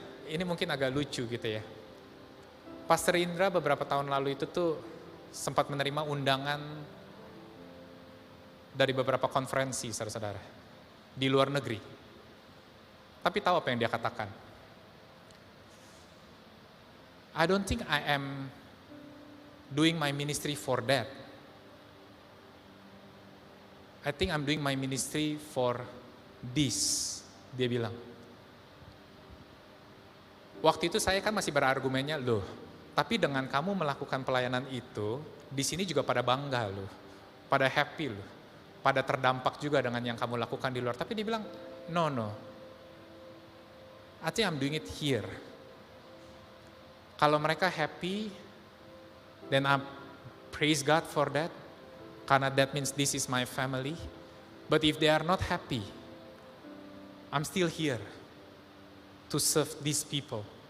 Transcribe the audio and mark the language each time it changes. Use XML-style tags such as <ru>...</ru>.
<id>Ini mungkin agak lucu gitu ya. Pastor Indra beberapa tahun lalu itu tuh sempat menerima undangan dari beberapa konferensi, saudara-saudara, di luar negeri. Tapi tahu apa yang dia katakan?</id> <en>I don't think I am doing my ministry for that. I think I'm doing my ministry for this,</en> <id>dia bilang. Waktu itu saya kan masih berargumennya, loh, tapi dengan kamu melakukan pelayanan itu, di sini juga pada bangga loh, pada happy loh, pada terdampak juga dengan yang kamu lakukan di luar. Tapi dia bilang,</id> <en>no, I think I'm doing it here.</en> <id>Kalau mereka happy,</id> <en>then I praise God for that,</en> <id>karena</id> <en>that means this is my family. But if they are not happy, I'm still here to serve these people.</en>